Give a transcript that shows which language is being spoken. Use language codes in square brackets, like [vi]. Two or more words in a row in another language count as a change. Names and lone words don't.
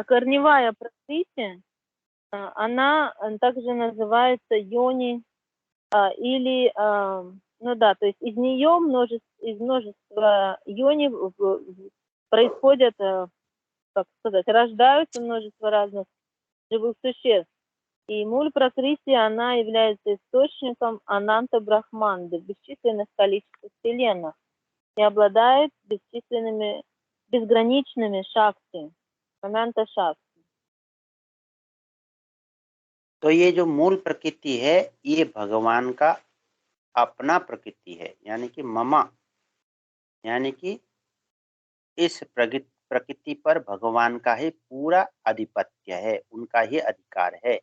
[ru] а корневая пракрити, она также называется йони, или, ну да, то есть из нее из множества йони происходят, как сказать, рождаются множество разных живых существ. И муль пракрити, она является источником ананта брахманды, бесчисленных количеств вселенных, и обладает безграничными шакти, ананта шакти. [hi] तो ये जो मूल प्रकृति है ये भगवान का अपना प्रकृति है, यानी कि ममा, यानी कि इस प्रकृति पर भगवान का ही पूरा आधिपत्य है, उनका ही अधिकार है।